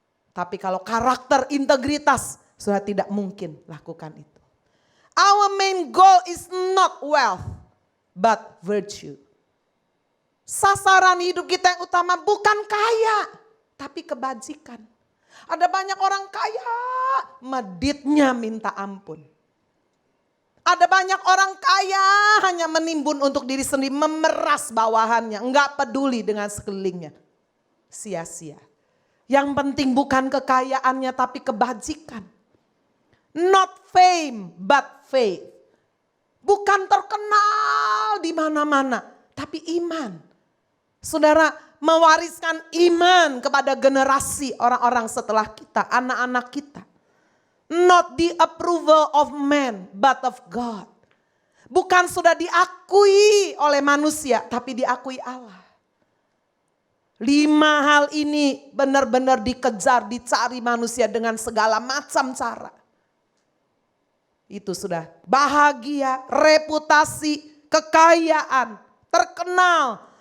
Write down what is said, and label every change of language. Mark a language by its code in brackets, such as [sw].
[id] Tapi kalau karakter, integritas, saudara tidak mungkin lakukan itu. [en] Our main goal is not wealth, but virtue. [id] Sasaran hidup kita yang utama bukan kaya, tapi kebajikan. Ada banyak orang kaya, meditnya minta ampun. Ada banyak orang kaya hanya menimbun untuk diri sendiri, memeras bawahannya, enggak peduli dengan sekelilingnya. Sia-sia. Yang penting bukan kekayaannya tapi kebajikan. [en] Not fame but faith. [id] Bukan terkenal di mana-mana, tapi iman. Saudara mewariskan iman kepada generasi orang-orang setelah kita, anak-anak kita. [en] Not the approval of man, but of God. [id] Bukan sudah diakui oleh manusia, tapi diakui Allah. 5 hal ini benar-benar dikejar, dicari manusia dengan segala macam cara. Itu sudah bahagia, reputasi, kekayaan, terkenal.